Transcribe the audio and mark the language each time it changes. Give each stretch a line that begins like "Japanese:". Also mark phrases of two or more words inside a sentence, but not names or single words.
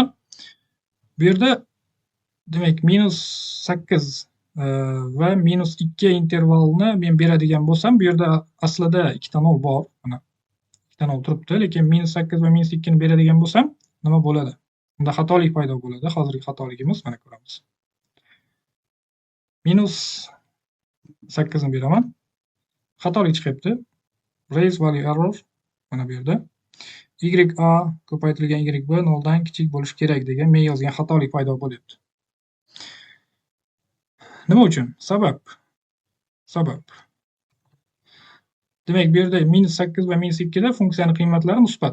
Uzbek: Bu yerda demak -8 va -2 intervalni men beradigan bo'lsam, bu yerda aslida ikkita 0 bor. Mana ikkita 0 turibdi, lekin -8 va -2 ni beradigan bo'lsam, nima bo'ladi? Unda xatolik paydo bo'ladi. Hozirgi xatoligimiz mana ko'ramiz. -8 ni beraman. xatolik chiqyapti.
English: Raise value error
Uzbek: mana bu yerda. YA ko'paytirilgan YB 0 dan kichik bo'lishi kerak degan men yozgan xatolik paydo bo'lyapti. Nima uchun? Sabab. Demak, bu yerda -8 va -2 da funksiyani qiymatlari musbat.